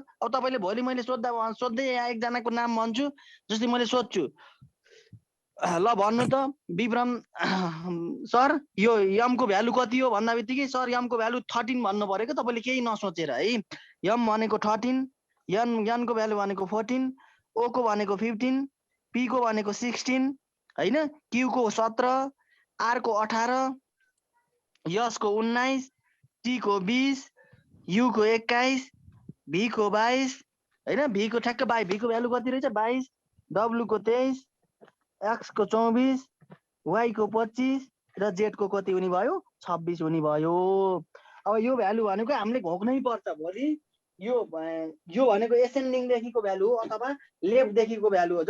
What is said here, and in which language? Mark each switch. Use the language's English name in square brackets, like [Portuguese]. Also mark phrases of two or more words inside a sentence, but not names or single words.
[Nepali] अब तपाईले भोलि मैले सोध्दै यहाँ एकजनाको नाम भन्छु, जस्तै मैले सोध्छु ल भन्नु त विक्रम सर यो यम को भ्यालु कति हो भन्दा बित्तिकै सर यम को भ्यालु 13 भन्नु पर्यो के, तपाईले केही नसोचेर है। यम भनेको 13, एन को भ्यालु भनेको 14, ओ को भनेको 15, पी को भनेको 16 हैन, क्यू को 17, आर को 18, एस को 19, टी को 20, यू को 21, भी को 22 हैन, भी को ठ्याक्क 22, भी को भ्यालु कति रहेछ 22, डब्लु को 23, एक्स को 24, वाई को 25 र जेड को कति हुने भयो 26 हुने भयो। अब यो भ्यालु भनेको हामीले घोक्नै पर्छ भोलि, यो भनेको एसेन्डिङ देखिको भ्यालु हो अथवा लेफ्ट देखिको भ्यालु हो।